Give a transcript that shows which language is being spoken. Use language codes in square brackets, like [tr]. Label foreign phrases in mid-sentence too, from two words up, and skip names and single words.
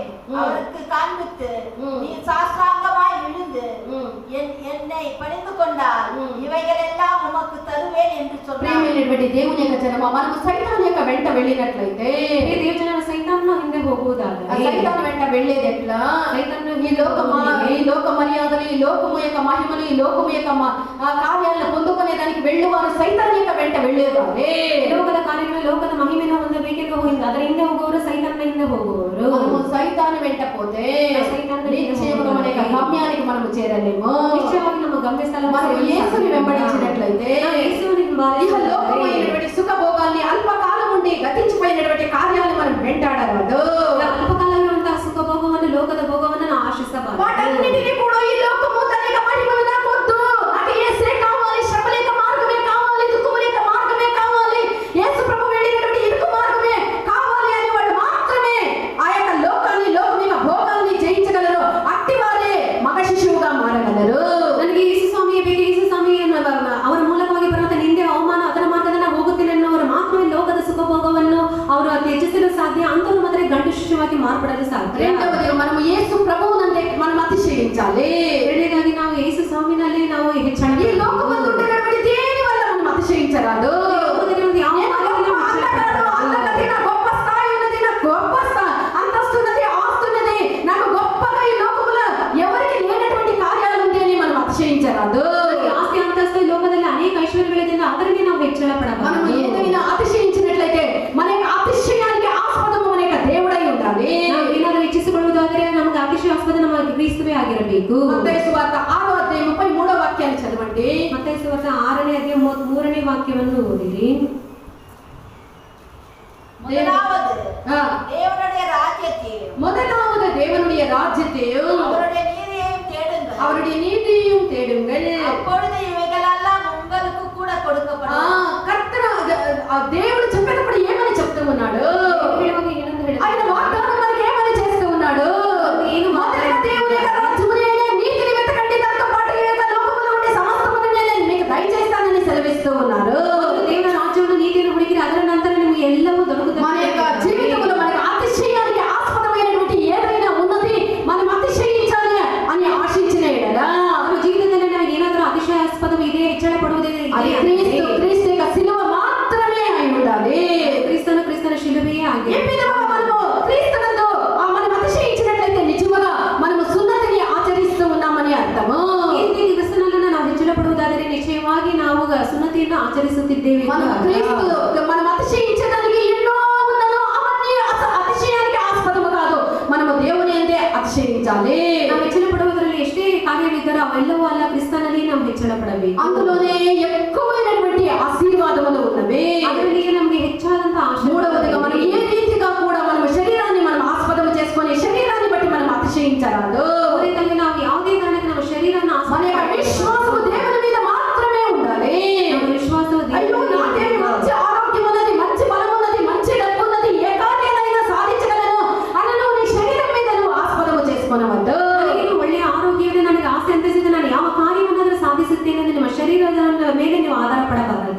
[ta] அவருக்கு காண்பித்து ம். நீ சாஷ்டாங்கமாய் விழுந்து ம். என்னை பணிந்து கொண்டால் இவைகள் எல்லாம் உமக்கு தருவேன் என்று சொன்னார். [te] ప్రియమైనటువంటి దేవుని యొక్క జనమ మనము సైతాన్ యొక్క వెంట వెళ్ళినట్లయితే [kn] ಈ ದೇವಜನರ ಸೈತಾನನ ಹಿಂದೆ ఆ ಹೋಗುವುದಾದರೆ [te] సైతాన్ వెంట వెళ్ళేది ఎట్లా సైతాను ఈ లోక మర్యాదలు ఈ లోకము యొక్క మహిమలు ఈ లోకము యొక్క కార్యాలను పొందుకునే దానికి వెళ్ళువారు సైతాన్ యొక్క వెంట వెళ్ళేవారే [kn] ಲೋಕದ ಕಾರ್ಯಗಳ ಲೋಕದ ಮಹಿಮೆನ ಹೊಂದಬೇಕೆಂದು ಹೋಗಿದ್ದು ಅದರ ಹಿಂದೆ ಹೋಗುವವರು ಸೈತಾನನ ಹಿಂದೆ ಹೋಗುವವರು [te] మనము సైతాన్ వెంట పోతే నిశ్చయముగా మన యొక్క గమ్యానికి మనము చేరలేము. [kn] నిశ్చయವಾಗಿ ನಮ್ಮ ಗಮ್ಯ ಸ್ಥಳ [te] మనం యేసుని వెంబడించినట్లయితే ఇహ లోకమైనటువంటి సుఖభోగాల్ని అల్పకాలం ఉండి గతించిపోయినటువంటి కార్యాలను మనం వెంటాడరాదు. [kn] ಅಲ್ಪಕಾಲಂలో ಅಂತ ಸುಖ ಭೋಗವನ್ನು ಲೋಕದ ಭೋಗವನ್ನು ನಾವು ಆಶಿಸಬಾರದು. [te] వాటన్నిటిని కూడా ఈ లోకము తన యొక్క మహిమలు నాకు వద్దు, నాకు యేసే కావాలి, శ్రమ లేక మార్గమే కావాలి, దుఃఖము లేక మార్గమే కావాలి, యేసు ప్రభు వెళ్ళినటువంటి ఇరుకు మార్గమే కావాలి అని వాడు మాత్రమే ఆ యొక్క లోకాన్ని లోకమిక భోగాల్ని జయించగలరు. అట్టి వారే మగ శిశువుగా మారగలరు. [kn] ನನಗೆ ಯೇಸು ಸ್ವಾಮಿಯೇ ಬೇಕು, ಯೇಸು ಸ್ವಾಮಿಯೇ ಅವರ ಮೂಲಕವಾಗಿ ಬರುವಂತ ನಿಂದೆ ಅವಮಾನ ಅದರ ಮಾರ್ಗದಲ್ಲಿ ನಾನು ಹೋಗುತ್ತೇನೆ ಅನ್ನೋರು ಮಾತ್ರ ಲೋಕದ ಸುಖ ಭೋಗವನ್ನು ಅವರು ತ್ಯಜಿಸಲು ಸಾಧ್ಯ. ಅಂತವರು ಮಾತ್ರ ಗಂಡು ಶಿಶುವಾಗಿ ಮಾರ್ಪಡಲು ಸಾಧ್ಯ. [te] రెండవది మనము యేసు ప్రభువునందే మనం అతిశయించాలి. [kn] ಎರಡನೇದಾಗಿ ನಾವು ಯೇಸು ಸ್ವಾಮಿನಲ್ಲಿ ನಾವು ಹೆಚ್ಚಾಗಿ [te] ఈ లోకమందు ఉండేటువంటి దేని వల్ల మనం అతిశయించరాదు. గొప్ప స్థాయి ఉన్నది, నాకు గొప్ప అంతస్తు ఉన్నది, ఆస్తి ఉన్నది, నాకు గొప్పగా ఈ లోకములో ఎవరికి లేనటువంటి కార్యాలు ఉంది అని మనం అతిశయించరాదు. [kn] ಆಸ್ತಿ ಅಂತಸ್ತು ಈ ಲೋಕದಲ್ಲಿ ಅನೇಕ ಐಶ್ವರ್ಯಗಳಿಂದ ಅದರಲ್ಲಿ ನಾವು ಹೆಚ್ಚಳ [te] మనం [kn] ಪಡಬಾರದು. [te] ఏదైనా అతిశయించినట్లయితే మన యొక్క అతిశయానికి ఆస్పదము మన యొక్క దేవుడై ఉండాలి. [kn] ನಾವು ಏನಾದರೂ ಹೆಚ್ಚಿಸಿಕೊಳ್ಳುವುದಾದರೆ ನಮಗೆ ಅತಿಶಯಾಸ್ಪದ ನಮ್ಮ ಕ್ರಿಸ್ತವೇ ಆಗಿರಬೇಕು. [te] మత్తయి సువార్త 6వ అధ్యాయం 33వ వాక్యాన్ని చదవండి. [kn] ಮತ್ತೈ ಸುವಾರ್ತೆ 6ನೇ ಅಧ್ಯಾಯ 33ನೇ ವಾಕ್ಯವನ್ನು ಓದಿರಿ. [ta] முதலாவது ఆ, தேவனுடைய ராஜ்யத்தையும் முதலாவது தேவனுடைய ராஜ்யத்தையும் அவருடைய நீதியையும் தேடுங்கள். அவருடைய நீதியையும் தேடுங்கள். அப்பொழுது இவைகளெல்லாம் உங்களுக்கு கூட ఆ கொடுக்கப்படும். [te] కర్తన దేవుడు చెప్పేటప్పుడు ఏమని చెప్తూ ఉన్నాడు? [kn] ಹೇಳುವಾಗ ಏನಂತ ಹೇಳಿದ್ರೆ, [te] ఆయన వాగ్దానం మనకి ఏమని చేస్తూ ఉన్నాడు? [kn] ಏನು [te] మొదట దేవుని యొక్క రాజ్యమునే నీతిని వెతకండి, దాంతో పాటు ఈ యొక్క లోకములో ఉండే సమస్తమును నేను మీకు దయచేస్తానని సెలవిస్తూ ఉన్నారు. [kn] ದೇವರ ರಾಜ್ಯವನ್ನು ನೀತಿಯನ್ನು ಹುಡುಕಿರಿ, ಅದರ ನಂತರ ನಿಮಗೆ ಎಲ್ಲವೂ ದೊರಕುತ್ತದೆ. [te] మన యొక్క జీవితంలో మనకు అతిశయానికి ఆస్పదమైనటువంటి ఏదైనా ఉన్నది మనం అతిశయించాలి అని ఆశించిన ఎడల [kn] ನಮ್ಮ ಜೀವನದಲ್ಲಿ ನಮಗೆ ಏನಾದರೂ ಅತಿಶಯಾಸ್ಪದವು ಇದೆ, ಹೆಚ್ಚಳ ಪಡುವುದಿದೆ, [te] అది క్రీస్తు యొక్క శిలువ మాత్రమే అయి ఉండాలి. [kn] ಕ್ರಿಸ್ತನ ಶಿಲುಬೆಯೇ [te] ఏ [kn] ಆಗಿದೆ. [te] విధంగా మనము క్రీస్తునందు మనం అతిశయించినట్లయితే నిజముగా మనము సున్నతిని ఆచరిస్తూ ఉన్నామని అర్థము. [kn] ಈ ರೀತಿ ಕ್ರಿಸ್ತನನ್ನ ನಾವು ಹೆಚ್ಚಳ ಪಡುವುದಾದರೆ ನಿಶ್ಚಯವಾಗಿ ನಾವು ಸುನ್ನತಿಯನ್ನು ಆಚರಿಸುತ್ತಿದ್ದೇವೆ ಎಂದು [te] మనం [kn] ಅರ್ಥ. [te] క్రీస్తు మనం అతిశయించడానికి ఎన్నో ఉన్నదో అవన్నీ అతిశయానికి ఆస్పదము కాదు. మనము దేవుని అందే అతిశయించాలి. [kn] ನಾವು ಹೆಚ್ಚಳ ಪಡುವುದರಲ್ಲಿ ಎಷ್ಟೇ ಕಾರ್ಯವಿದ್ದರೂ ಅವೆಲ್ಲವೂ ಅಲ್ಲ, ಕ್ರಿಸ್ತನಲ್ಲಿ ನಾವು ಹೆಚ್ಚಳ ಪಡಬೇಕು. [te] అందులోనే ఎక్కువైనటువంటి ఆశీర్వాదములు ఉన్నవి. [kn] ಅದರಲ್ಲಿಯೇ ನಮಗೆ ಹೆಚ್ಚಾದಂತ [te] మూడవదిగా మనం ఏ రీతిగా కూడా మనం శరీరాన్ని మనం ఆస్పదము చేసుకొని శరీరాన్ని బట్టి మనం అతిశయించరాదు. [kn] ಮೂರನೇದಾಗಿ ನಾವು ಯಾವುದೇ ಕಾರಣಕ್ಕೆ ನಮ್ಮ ಶರೀರವನ್ನು [te] మన యొక్క విశ్వాసము దేవుని మీద మాత్రమే ఉండాలి. [kn] ನಮ್ಮ ವಿಶ್ವಾಸವು [te] అయ్యో నాకేమి మంచి ఆరోగ్యం ఉన్నది, మంచి బలం ఉన్నది, మంచి డబ్బు ఉన్నది, ఏ కార్యాలైనా సాధించగలను అన్నను నీ శరీరం మీద నువ్వు ఆస్పదము చేసుకొనవద్దు. [kn] ನನಗೇನು ಒಳ್ಳೆಯ ಆರೋಗ್ಯ ಇದೆ, ನನಗೆ ಆಸೆ ಅಂತಿಸಿದೆ, ನಾನು ಯಾವ ಕಾರ್ಯವನ್ನಾದರೂ ಸಾಧಿಸುತ್ತೇನೆ ಎಂದು ನಿಮ್ಮ ಶರೀರದ ಮೇಲೆ ನೀವು ಆಧಾರ ಪಡಬಾರದು.